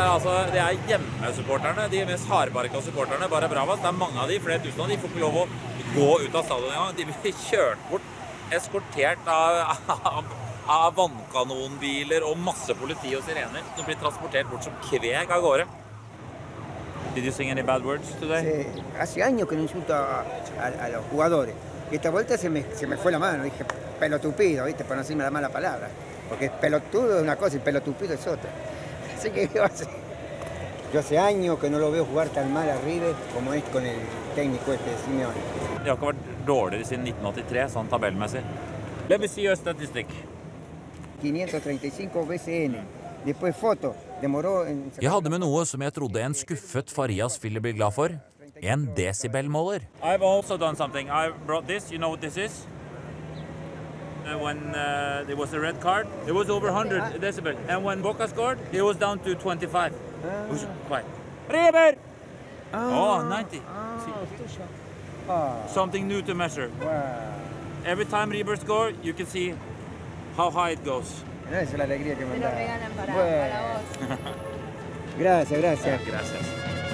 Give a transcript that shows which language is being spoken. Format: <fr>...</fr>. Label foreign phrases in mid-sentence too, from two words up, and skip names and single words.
<no>Det er hjemmesupporterne, de mest hardbarka supporterne, bare Bravas. Det er mange av de, flere tusen av de, får ikke lov å gå ut av stadion en gang. De blir kjørt bort, eskortert av vannkanonbiler og masse politi og sirener. De blir transportert bort som kveg av gårde.</no> <en>Did you sing any bad words today?</en> <es>Hace años que no insulto a los jugadores. Y esta vuelta se me fue la mano, dije pelotupido, ¿viste? Para no decirme la mala palabra. Porque pelotudo es una cosa y pelotupido es otra. Así que, ¿qué va a hacer? Yo hace años que no lo veo jugar tan mal a River como es con el técnico este de Simeone.</es> <no>De har ikke vært dårligere siden 1983, sånn tabellmessig.</no> <en>Let me see your statistic.</en> <es>535 BCN. Después foto. Demoró en...</es> <no>Jeg hadde med noe som jeg trodde en skuffet Farias ville bli glad for. En desibelmåler.</no> <en>I've also done something. I brought this. You know what this is? When there was a red card, it was over 100 decibel. And when Boca scored, it was down to 25. It was quiet. River! Oh, 90. Something new to measure. Wow. Every time River score, you can see how high it goes.</en> <es>Esa es la alegría que me da. Te lo regalan para vos. Gracias, gracias. Gracias.</es>